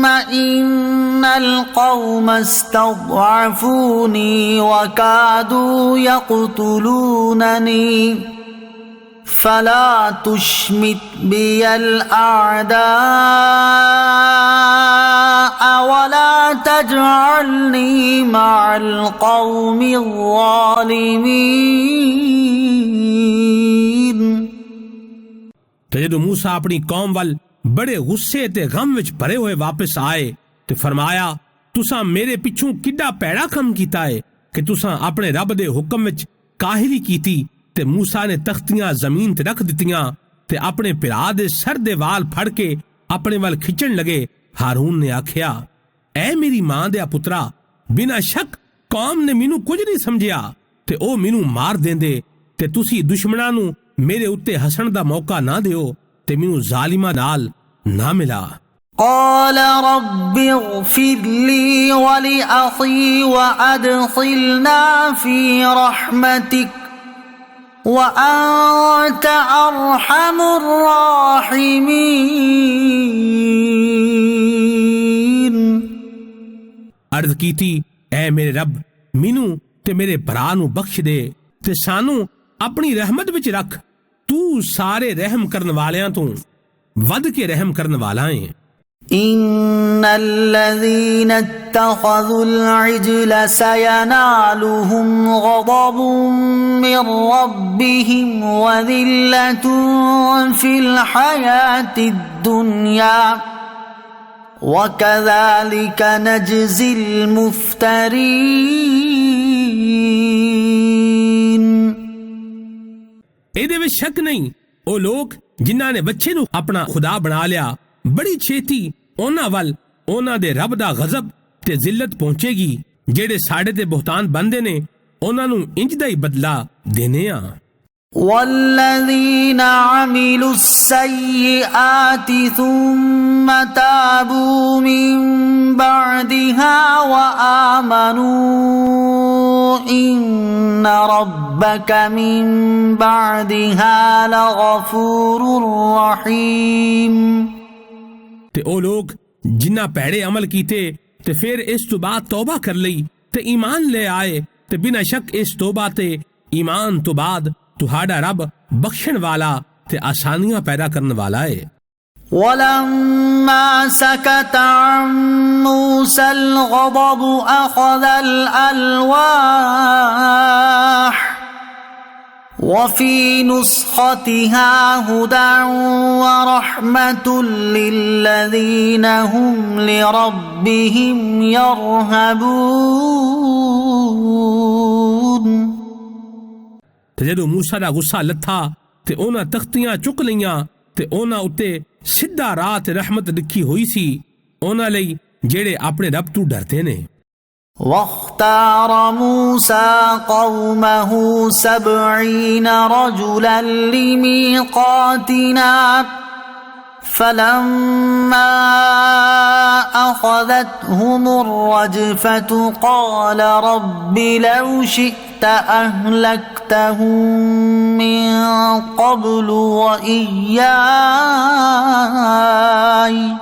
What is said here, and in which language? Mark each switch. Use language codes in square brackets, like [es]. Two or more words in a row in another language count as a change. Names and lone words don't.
[ar] إن القوم استضعفوني وكادوا يقتلونني فلا تشمت بي الأعداء ولا تجعلني مع القوم الظالمين। [pa] ਤੇ ਜਦੋਂ ਮੂਸਾ ਆਪਣੀ ਕੌਮ ਵੱਲ ਬੜੇ ਗੁੱਸੇ ਤੇ ਗਮ ਵਿੱਚ ਭਰੇ ਹੋਏ ਵਾਪਸ ਆਏ ਤੇ ਫਰਮਾਇਆ, ਤੁਸਾਂ ਮੇਰੇ ਪਿੱਛੋਂ ਕਿੱਡਾ ਭੈੜਾ ਕੰਮ ਕੀਤਾ ਹੈ ਕਿ ਤੁਸਾਂ ਆਪਣੇ ਰੱਬ ਦੇ ਹੁਕਮ ਵਿੱਚ ਕਾਹਲੀ ਕੀਤੀ। ਤੇ ਮੂਸਾ ਨੇ ਤਖਤੀਆਂ ਜ਼ਮੀਨ ਤੇ ਰੱਖ ਦਿੱਤੀਆਂ ਤੇ ਆਪਣੇ ਭਰਾ ਦੇ ਸਰ ਦੇ ਵਾਲ ਫੜ ਕੇ ਆਪਣੇ ਵੱਲ ਖਿੱਚਣ ਲਗੇ। ਹਾਰੂਨ ਨੇ ਆਖਿਆ, ਐ ਮੇਰੀ ਮਾਂ ਦੇ ਪੁੱਤਰਾ, ਬਿਨਾਂ ਸ਼ੱਕ ਕੌਮ ਨੇ ਮੈਨੂੰ ਕੁਝ ਨਹੀਂ ਸਮਝਿਆ ਤੇ ਉਹ ਮੈਨੂੰ ਮਾਰ ਦੇਂਦੇ, ਤੇ ਤੁਸੀਂ ਦੁਸ਼ਮਣਾਂ ਨੂੰ ਮੇਰੇ ਉੱਤੇ ਹੱਸਣ ਦਾ ਮੌਕਾ ਨਾ ਦਿਓ ਤੇ ਮੈਨੂੰ ਜ਼ਾਲਿਮਾਂ ਨਾਲ ਨਾ ਮਿਲਾ। [ar] قال رب اغفر لي ولأخي وأدخلنا في رحمتك وأنت أرحم الراحمين۔ [pa] ਅਰਜ਼ ਕੀਤੀ, ਐ ਮੇਰੇ ਰੱਬ, ਮੈਨੂੰ ਤੇ ਮੇਰੇ ਭਰਾ ਨੂੰ ਬਖ਼ਸ਼ ਦੇ ਤੇ ਸਾਨੂੰ ਆਪਣੀ ਰਹਿਮਤ ਵਿੱਚ ਰੱਖ। ਤੂੰ ਸਾਰੇ ਰਹਿਮ ਕਰਨ ਵਾਲਿਆਂ ਤੋਂ ਵੱਧ ਕੇ ਰਹਿਮ ਕਰਨ ਵਾਲਾ ਹੈ। [ar] إن الذين اتخذوا العجل سينالهم غضب من ربهم وذلة في الحياة الدنيا وكذلك نجزي المفترين۔ [pa] ਇਹਦੇ ਵਿੱਚ ਸ਼ੱਕ ਨਹੀਂ, ਉਹ ਲੋਕ ਜਿਨ੍ਹਾਂ ਨੇ ਬੱਚੇ ਨੂੰ ਆਪਣਾ ਖੁਦਾ ਬਣਾ ਲਿਆ, ਬੜੀ ਛੇਤੀ ਉਹਨਾਂ ਵੱਲ ਉਹਨਾਂ ਦੇ ਰੱਬ ਦਾ ਗਜ਼ਬ ਤੇ ਜ਼ਿਲਤ ਪਹੁੰਚੇਗੀ। ਜਿਹੜੇ ਸਾਡੇ ਤੇ ਬੁਹਤਾਨ ਬੰਦੇ ਨੇ ਉਹਨਾਂ ਨੂੰ ਇੰਜ ਦਾ ਹੀ ਬਦਲਾ ਦੇਣੇ ਆ। [ar] والذين عملوا السيئات ثم تابوا من بعدها وآمنوا إن ربك من بعدها لغفور رحيم۔ [pa] ਤੇ ਉਹ ਲੋਕ ਜਿਨ੍ਹਾਂ ਭੈੜੇ ਅਮਲ ਕੀਤੇ ਤੇ ਫਿਰ ਇਸ ਤੋਂ ਬਾਅਦ ਤੌਬਾ ਕਰ ਲਈ ਤੇ ਈਮਾਨ ਲੈ ਆਏ, ਤੇ ਬਿਨਾਂ ਸ਼ੱਕ ਇਸ ਤੌਬਾ ਤੇ ਈਮਾਨ ਤੋਂ ਬਾਅਦ ਤੁਹਾਡਾ ਰੱਬ ਬਖਸ਼ਣ ਵਾਲਾ ਤੇ ਆਸਾਨੀਆਂ ਪੈਦਾ ਕਰਨ ਵਾਲਾ ਹੈ। [ar] ولما سكت عن موسى الغضب أخذ الألواح وفي نسختها هدى ورحمة للذين هم لربهم يرهبون۔ [pa] ਤੇ ਜਦੋਂ ਮੂਸਾ ਦਾ ਗੁੱਸਾ ਲੱਥਾ ਤੇ ਉਹਨਾਂ ਤਖਤੀਆਂ ਚੁੱਕ ਲਈਆਂ ਤੇ ਉਹਨਾਂ ਉੱਤੇ ਸਿੱਧਾ ਰਾਹ ਤੇ ਰਹਿਮਤ ਲਿਖੀ ਹੋਈ ਸੀ ਉਹਨਾਂ ਲਈ ਜਿਹੜੇ ਆਪਣੇ ਰੱਬ ਤੋਂ ਡਰਦੇ ਨੇ। [ar] واختار موسى قومه 70 رجلا لميقاتنا فلما أخذتهم الرجفة قال رب لو شئت أهلكتهم من قبل وإياي